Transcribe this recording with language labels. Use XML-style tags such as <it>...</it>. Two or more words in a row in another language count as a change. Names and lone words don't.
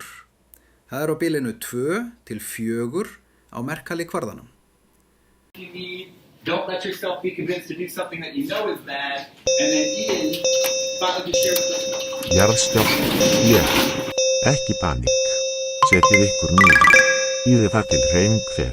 <is>Það á bilinu 2 til 4 á Mercalli-kvarðanum.</is> <en>Don't let yourself be convinced to do something that you know is bad, and then Ian finally just share with us.</en> <is>Jarðskjálfti, ekki paník. Setjið ykkur niður. Bíðið þar til hreyfing fer.</is>